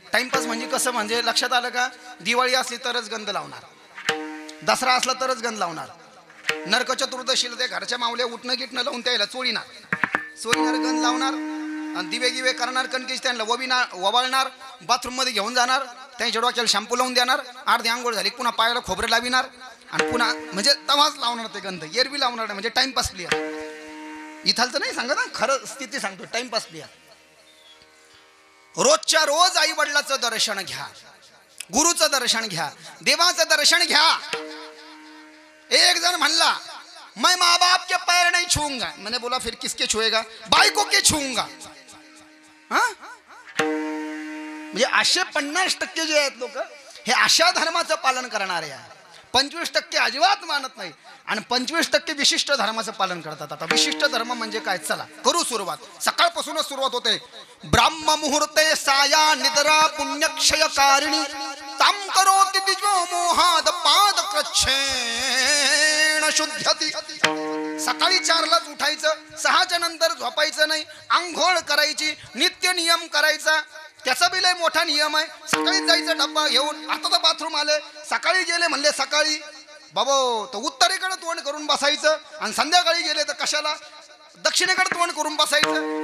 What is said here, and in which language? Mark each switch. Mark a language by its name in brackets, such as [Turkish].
[Marathi] Timepass म्हणजे कसं, म्हणजे लक्षात आलं का? दिवाळी असली तरच गंध लावणार, दसरा असला तरच गंध लावणार, नरक चतुर्दशीला ते घरच्या मावल्या उठणं गिटणं लावून त्याला चोरीनार गंध लावणार, आणि दिवे गिवे करणार, कणकेश त्यांना ववाळणार, बाथरूममध्ये घेऊन जाणार, त्यांच्या डोक्याला शॅम्पू लावून देणार, अर्धी आंघोळ झाली पुन्हा पायाला खोबरं लाविणार, आणि पुन्हा म्हणजे तवाच लावणार ते गंध, एरवी लावणार नाही, म्हणजे टाइमपास प्लेअर. इथालचं नाही सांगत ना, खरं स्थिती सांगतो, टाइमपास प्लेअर. रोजच्या रोज आई वडिलाचं दर्शन घ्या, गुरुचं दर्शन घ्या, देवाचं दर्शन घ्या. [Hindi] एक जण म्हणला, मैं माँ बाप के पैर नहीं छूंगा. मैंने बोला फिर किसके छुएगा? बायको के छूंगा. [Marathi] म्हणजे असे 50% जे आहेत लोक, हे अशा धर्माचं पालन करणारे आहे. 25% अजिबात मानत नाही, आणि 25% विशिष्ट धर्माचं पालन करतात. आता विशिष्ट धर्म म्हणजे काय? चला करू सुरुवात. सकाळपासूनच सुरुवात होते. [Sanskrit] ब्राह्म मुहूर्ते साया निद्रा पुण्यक्षयकारिणी ताम करोति दिजो मोहाद पाद कृच्छेण शुद्धती. [Marathi] सकाळी 4लाच उठायचं, 6च्या नंतर झोपायचं नाही, आंघोळ करायची, नित्य नियम करायचा. त्याचा बी लय मोठा नियम आहे. सकाळी जायचं डब्बा घेऊन. आता तर बाथरूम आले, सकाळी गेले म्हणले सकाळी बाबा तर उत्तरेकडे तोंड करून बसायचं, आणि संध्याकाळी गेले तर कशाला दक्षिणेकडे तोंड करून बसायचं.